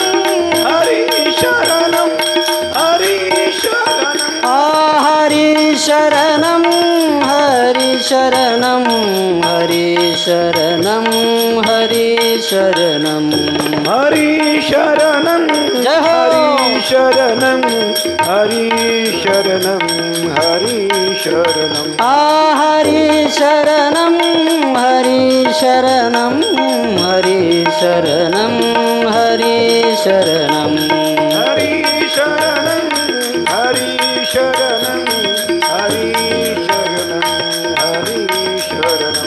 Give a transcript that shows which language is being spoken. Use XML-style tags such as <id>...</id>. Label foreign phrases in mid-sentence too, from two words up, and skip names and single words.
<sa>हरी शरणं हरी शरणं हरे शरणम हरे शरणम हरे शरणम हरे शरणम हरी शरणं</sa> <hi>जय हो.</hi> <sa>हरी शरणं हरी शरणं हरी शरणं हरे शरणम हरे शरणम हरे शरणम हरे शरणम हरी शरणं हरी शरणं हरी शरणं हरी शरणं</sa>